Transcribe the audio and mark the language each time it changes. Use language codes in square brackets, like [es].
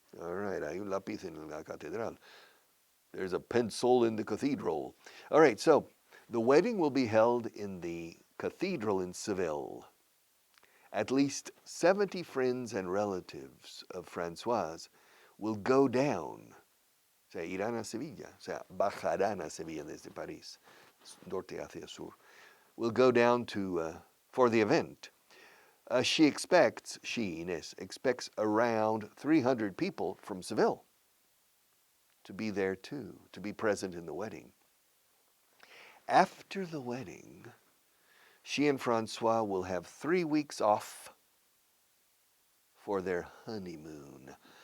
[en] All right, [es] hay un lápiz en la catedral. [en] There's a pencil in the cathedral. All right, so the wedding will be held in the cathedral in Seville. At least 70 friends and relatives of Francoise will go down. [es] O sea, irán a Sevilla. O sea, bajarán a Sevilla desde París, norte hacia sur. [en] Will go down to for the event. She, Inés, expects around 300 people from Seville to be there too, to be present in the wedding. After the wedding, she and Francois will have 3 weeks off for their honeymoon.